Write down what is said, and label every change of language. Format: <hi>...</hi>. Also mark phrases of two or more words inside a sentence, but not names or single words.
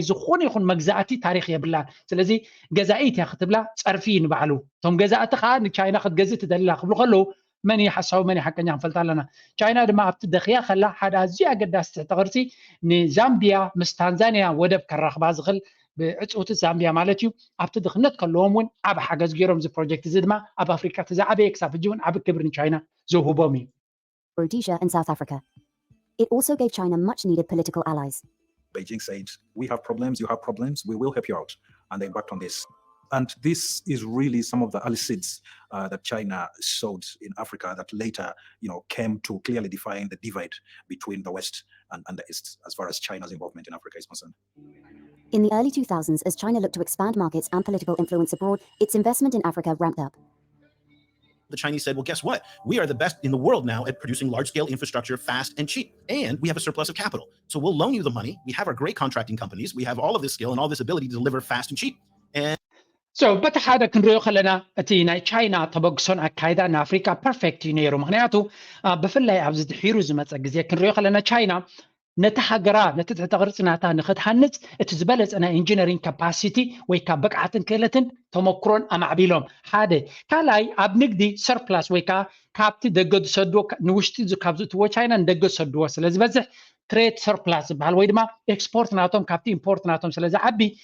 <ti>ዝኾነ ይኹን መግዛእቲ ታሪክ የብላን። ስለዚ ገዛኢት እያ ክትብላ ፀርፊ ንባዕሉ እቶም ገዛእቲ ከዓ ንቻይና ክትገዝእ ትደልላ ክብሉ ከለዉ መን ሓሳቡ መን ሓቀኛ ክንፈልጥ ኣለና። ቻይና ድማ ኣብቲ ደኽያ ከላ ሓደ ኣዝዩ ኣገዳሲ ትሕቲ ቅርፂ ንዛምቢያ ምስ ታንዛንያ ወደብ ከራኽባ ዝኽእል ብዕፁት ዛምቢያ ማለት እዩ ኣብቲ ድኽነት ከለዎም እውን ዓብ ሓገዝ ገይሮም እዚ ፕሮጀክት እዚ ድማ ኣብ ኣፍሪካ ተዛዓበየ ክሳብ ሕጂ እውን ዓብ ክብሪ ንቻይና ዘውህቦም እዩ</ti> <en>Rhodesia and South Africa. It also gave China much needed political allies. Beijing said, we have problems, you have problems, we will help you out. And they backed on this. And this is really some of the early seeds that China sowed in Africa that later, came to clearly define the divide between the West and the East as far as China's involvement in Africa is concerned. In the early 2000s, as China looked to expand markets and political influence abroad, its investment in Africa ramped up. The Chinese said, well, guess what? We are the best in the world now at producing large-scale infrastructure fast and cheap. And we have a surplus of capital. So we'll loan you the money. We have our great contracting companies. We have all of this skill and all this ability to deliver fast and cheap. And</en> <ti>So በቲ ሓደ ክንሪኦ ከለና እቲ ናይ ቻይና ተበግሶን ኣካይዳ ንኣፍሪካ ፐርፌክት እዩ ነይሩ ምክንያቱ ብፍላይ ኣብዚ ድሒሩ ዝመፀ ግዜ ክንሪኦ ከለና ቻይና ነቲ ሃገራ ነቲ ትሕተ ቅርፂ ናታ ንክትሃንፅ እቲ ዝበለፀ ናይ ኢንጂነሪንግ ካፓሲቲ ወይ ከዓ ብቅዓትን ክእለትን ተመክሮን ኣማዕቢሎም ሓደ ካልኣይ ኣብ ንግዲ ሰርፕላስ ወይ ከዓ ካብቲ ደገ ዝሰድዎ ንውሽጢ ካብ ዝእትዎ ቻይና ንደገ ዝሰድዎ ስለ ዝበዝሕ</ti> <en>trade surplus</en> <ti>ዝበሃል ወይ ድማ ኤክስፖርት ናቶም ካብቲ ኢምፖርት ናቶም ስለ ዝዓቢ</ti>